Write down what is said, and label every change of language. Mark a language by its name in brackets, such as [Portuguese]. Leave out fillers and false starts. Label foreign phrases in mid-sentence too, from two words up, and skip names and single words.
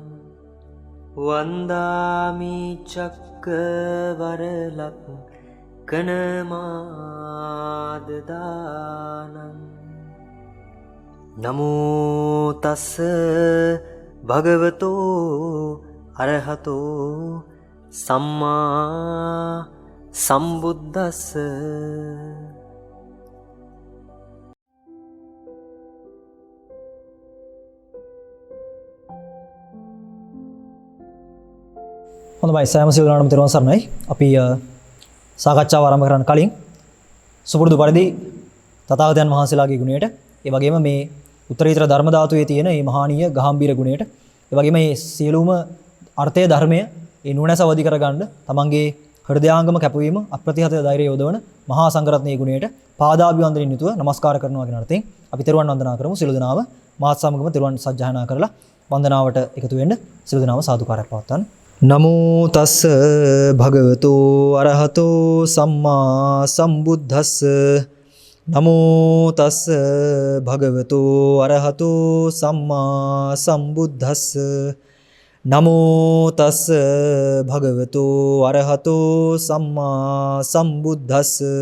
[Pali] වන්දාමි චක්කවරලක් කනමාදදානං නමෝ තස්ස භගවතෝ අරහතෝ සම්මා සම්බුද්දස්ස. [Sinhala] හොඳයි සෑම සියලු දෙනාටම තෙරුවන් සරණයි. අපි සාකච්ඡාව ආරම්භ කරන්න කලින් සුපුරුදු පරිදි තථාගතයන් වහන්සේලාගේ ගුණයට, ඒ වගේම මේ උත්තරීතර ධර්ම ධාතුවේ තියෙන මේ මහානීය ගාම්භීර ගුණයට, ඒ වගේම මේ සියලුම අර්ථය ධර්මය ඒ නුවණැස අවදි කරගන්න තමන්ගේ හෘදයාංගම කැපවීම අප්‍රතිහත ධෛර්යය යොදවන මහා සංඝරත්නයේ ගුණයට පාදාභිවන්දනයෙන් යුතුව নমස්කාර කරනවා කියන අර්ථයෙන් අපි තෙරුවන් වන්දනා කරමු. සියලු දෙනාම මාත් සමගම තෙරුවන් සජ්ජායනා කරලා වන්දනාවට එකතු වෙන්න සියලු දෙනාම සාදුකාරයක් පවත්වන්න. [Pali] නමෝ තස්ස භගවතෝ අරහතෝ සම්මා සම්බුද්දස්ස. නමෝ තස්ස භගවතෝ අරහතෝ සම්මා සම්බුද්දස්ස. නමෝ තස්ස භගවතෝ අරහතෝ සම්මා සම්බුද්දස්ස.